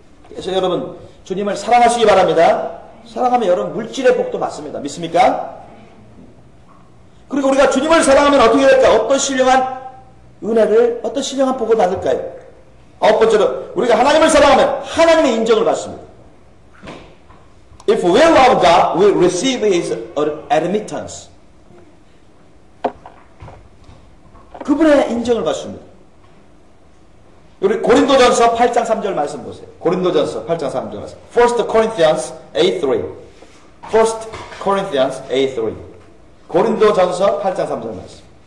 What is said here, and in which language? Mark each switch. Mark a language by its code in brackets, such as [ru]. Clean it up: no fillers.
[ko] 그래서 여러분 주님을 사랑하시기 바랍니다. 사랑하면 여러분 물질의 복도 받습니다. 믿습니까? 그리고 우리가 주님을 사랑하면 어떻게 될까? 어떤 신령한 은혜를, 어떤 신령한 복을 받을까요? 아홉 번째로 우리가 하나님을 사랑하면 하나님의 인정을 받습니다. [en] If we love God, we receive His admittance. [ko] 그분의 인정을 받습니다. 우리 고린도전서 8장 3절 말씀 보세요. 고린도전서 8장 3절 말씀. [en] 1 Corinthians 8:3. 1 Corinthians 8:3. [ko] 고린도전서 8장 3절 말씀.